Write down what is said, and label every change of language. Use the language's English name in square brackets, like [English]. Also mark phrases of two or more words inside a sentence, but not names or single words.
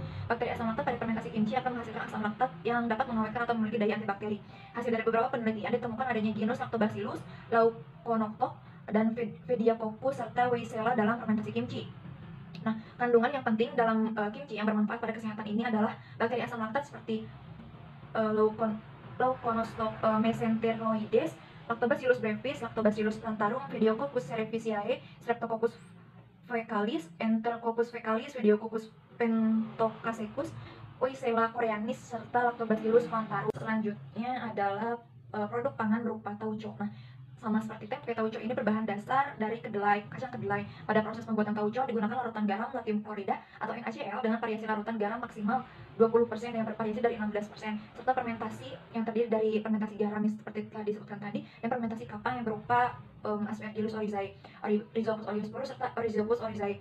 [Indonesian] Bakteri asam laktat pada fermentasi kimchi akan menghasilkan asam laktat yang dapat mengawetkan atau memiliki daya antibakteri. Hasil dari beberapa penelitian ditemukan adanya genus Lactobacillus, Leuconostoc, dan Phaedococcus serta Weissella dalam fermentasi kimchi. Nah, kandungan yang penting dalam kimchi yang bermanfaat pada kesehatan ini adalah bakteri asam laktat seperti Leuconostoc mesenteroides, Lactobacillus brevis, Lactobacillus plantarum, Phaedococcus cerevisiae, Streptococcus faecalis, Enterococcus faecalis, Phaedococcus pentocaccus, Weissella koreanis, serta Lactobacillus plantarum. Selanjutnya adalah produk pangan berupa tauco. Nah, sama seperti tempe, tauco ini berbahan dasar dari kedelai, kacang kedelai. Pada proses pembuatan tauco digunakan larutan garam lithium klorida atau NaCl dengan variasi larutan garam maksimal 20% yang bervariasi dari 16%, serta fermentasi yang terdiri dari fermentasi garam seperti telah disebutkan tadi, dan fermentasi kapang yang berupa Aspergillus oryzae, Rhizopus oleosporus, serta Rhizopus oryzae.